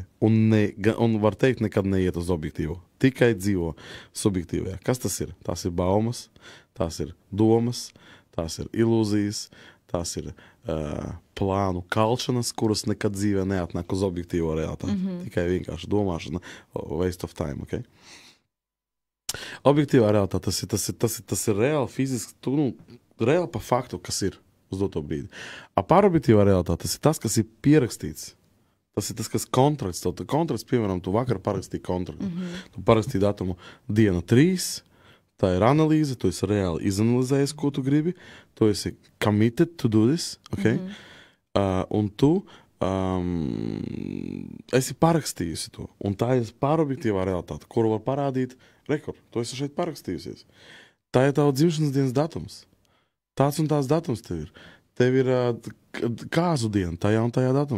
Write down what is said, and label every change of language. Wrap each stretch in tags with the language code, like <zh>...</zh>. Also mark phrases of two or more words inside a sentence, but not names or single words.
<lv>Un var teikt, nekad neiet uz objektīvu. Tikai dzīvo subjektīvajā. Kas tas ir? Tās ir baumas, tās ir domas, tās ir ilūzijas, tās ir plānu kalšanas, kuras nekad dzīvē neatnāk uz objektīvo realitāti. Tikai vienkārši domāšana,</lv> <en>waste of time,</en> <lv>ok? Objektīvā realitāte, tas ir reāli fiziski, reāli pa faktu, kas ir uz doto brīdi. Pārobjektīvā realitāte, tas ir tas, kas ir pierakstīts. Tas ir tas, kas kontrakts. Kontrakts, piemēram, tu vakar parakstīji kontraktu. Tu parakstīji datumu diena 3, tā ir analīze, tu esi reāli izanalizējis, ko tu gribi, tu esi</lv> <en>committed to do this,</en> <lv>ok? Un tu esi parakstījusi to. Un tā ir pārobjektīvā realitāte, kuru var parādīt rekordu. Tu esi šeit parakstījusies. Tā ir tava dzimšanas dienas datums. Tāds un tās datums tev ir. Tev ir kāzu diena tajā un tajā datumā.</lv>